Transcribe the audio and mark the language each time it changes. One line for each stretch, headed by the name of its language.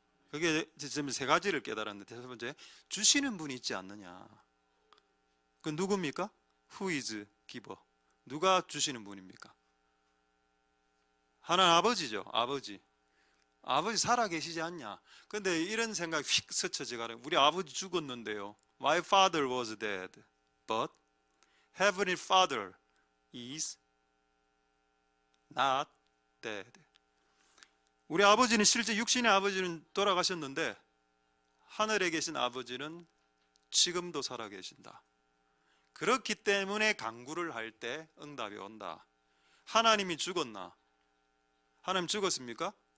Korean: 그게 지금 세 가지를 깨달았는데, 첫 번째, 주시는 분이 있지 않느냐. 그 누굽니까?
English: Who is giver?
Korean: 누가 주시는 분입니까? 하나님 아버지죠. 아버지 살아계시지 않냐. 근데 이런 생각이 휙 스쳐지가요. 우리 아버지 죽었는데요.
English: My father was dead, but Heavenly Father is not dead.
Korean: 우리 아버지는 실제 육신의 아버지는 돌아가셨는데 하늘에 계신 아버지는 지금도 살아계신다. 그렇기 때문에 간구를 할 때 응답이 온다. 하나님이 죽었나? 하나님 죽었습니까?